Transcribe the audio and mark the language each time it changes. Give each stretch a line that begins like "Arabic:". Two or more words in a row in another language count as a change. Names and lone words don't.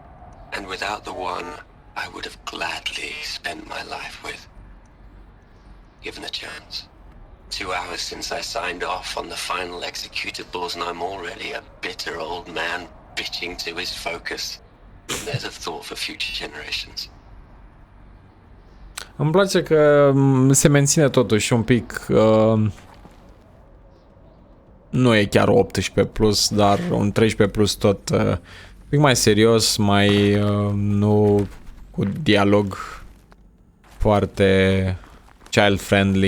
English: And without the one I would have gladly spent my life with. Given a chance. 2 hours since I signed off on the final executables and I'm already a bitter old man bitching to his focus. There's a thought for future generations.
Romanian: Îmi place că se menține totuși un pic... nu e chiar 18 plus, dar un 13 plus tot un pic mai serios, mai nu cu dialog foarte child-friendly.